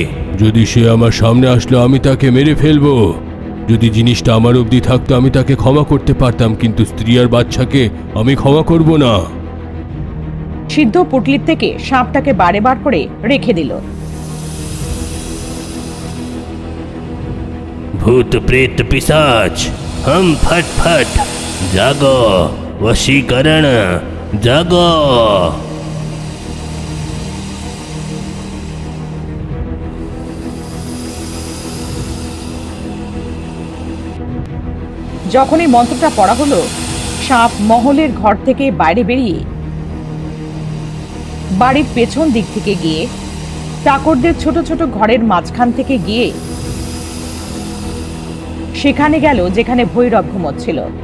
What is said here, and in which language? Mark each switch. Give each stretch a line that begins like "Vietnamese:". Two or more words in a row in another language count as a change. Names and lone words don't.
Bangla: যদি সে আমার সামনে আসলো আমি তাকে মেরে ফেলবো। যদি জিনিসটা আমার অবধি থাকতো আমি তাকে ক্ষমা করতে পারতাম, কিন্তু স্ত্রী আর বাচ্চাকে আমি ক্ষমা করব না। সিদ্ধ পুটলির থেকে সাপটাকে বারে বার করে রেখে দিল। ভূত প্রেত পিশাচ
Hindi: हम फट फट जागो, वशीकरण जागो।
Bangla: যখন এই মন্ত্রটা পড়া হলো, সাপ মহলের ঘর থেকে বাইরে বেরিয়ে বাড়ির পেছন দিক থেকে গিয়ে চাকরদের ছোট ছোট ঘরের মাঝখান থেকে গিয়ে সেখানে গেল যেখানে ভৈরব ঘুমোচ্ছিল।